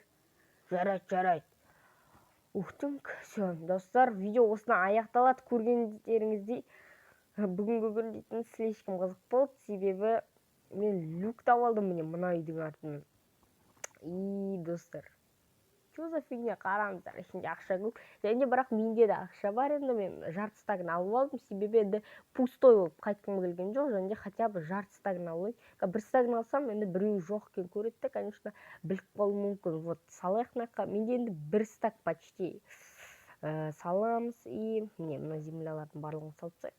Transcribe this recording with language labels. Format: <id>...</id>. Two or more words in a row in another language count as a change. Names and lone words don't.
<kk>Жарайды. Ухтыңк, все, достар, видео осына аяқталады. Көргендеріңіздей, бүгінгі күн дейтін слишком қызық болды, себебі мен люк тауып алдым, міне мына үйдің артынан. И достар,</kk> <ru>что за фигня,</ru> <kk>қараңыздар, ішінде ақша көп. Және бірақ менде де ақша бар, енді мен жарты стагын алып алдым, себебі енді пустой болып қайтқым келген жоқ, және</kk> <ru>хотя бы</ru> <kk>жарты стагын алайын. Бір стагын алсам, енді біреуі жоқ екен көреді, конечно, біліп қалуы мүмкін. Вот, салайық мынаққа. Менде енді бір стаг почти. Саламыз, и міне мына землялардың барлығын салып тастайық.</kk>